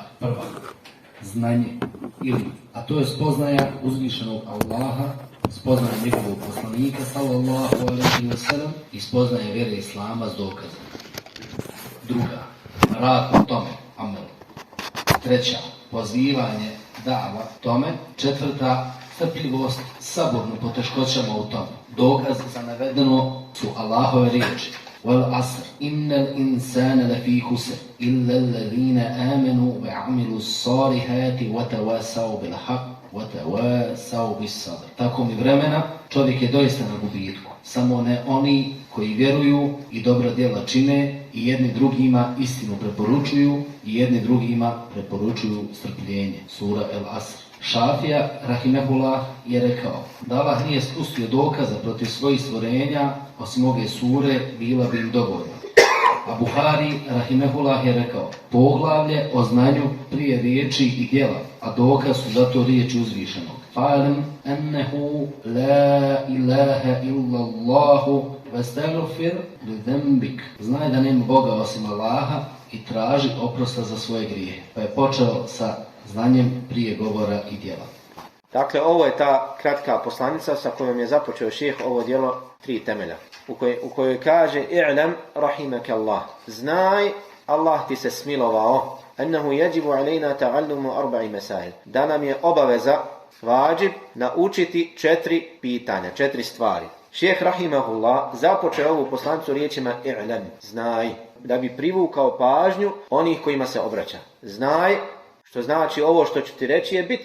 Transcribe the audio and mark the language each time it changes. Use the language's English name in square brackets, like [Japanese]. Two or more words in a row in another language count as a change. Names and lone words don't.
[Bosnian] Prva, znanje, ilm, a to je spoznaja uzvišenog Allaha, spoznaja njegovog poslanika, [Arabic] صلى الله عليه وسلم, [Bosnian] i spoznaja vjere Islama s dokazom. Druga, rad u tome, amel. Treća, pozivanje, dava tome. Četvrta, strpljivost, saborno poteškoćama u tome. Dokaz za navedeno su Allahove riječi. [Arabic] والعصر إن الإنسان لفي خسر إلا الذين آمنوا وعملوا الصالحات وتواصوا بالحق وتواصوا بالصبر. [Bosnian] Tako mi vremena, čovjek je doista na gubitku. Samo ne oni koji vjeruju i dobra djela čine i jedni drugima istinu preporučuju i jedni drugima preporučuju strpljenje. Sura El Asr. Šafija, rahimehullah, je rekao da Allah nije spustio dokaza protiv svojih stvorenja, osim ove sure, bila bi im dovoljna. A Buhari, rahimehullah, je rekao poglavlje o znanju prije riječi i djela, a dokaz su zato riječi uzvišenog. [Arabic] فاعلم أنه لا إله إلا الله واستغفر لذنبك. [Bosnian] Znaj da nema Boga osim Allaha i traži oprosta za svoje grijehe. Pa je počeo sa znanjem prije govora i djela. Dakle, ovo je ta kratka poslanica sa kojom je započeo šejh ovo djelo 3 temelja. U kojoj kaže [Arabic] اعلم رحمك الله. [Bosnian] Znaj, Allah ti se smilovao. [Arabic] أنه يجب علينا تعلم 4 مسائل. [Bosnian] Da nam je obaveza, vađib, naučiti 4 pitanja, 4 stvari. Šejh rahimahullah započeo ovu poslanicu riječima i'lam, znaj, da bi privukao pažnju onih kojima se obraća. Znaj, što znači ovo što ću ti reći je bitno.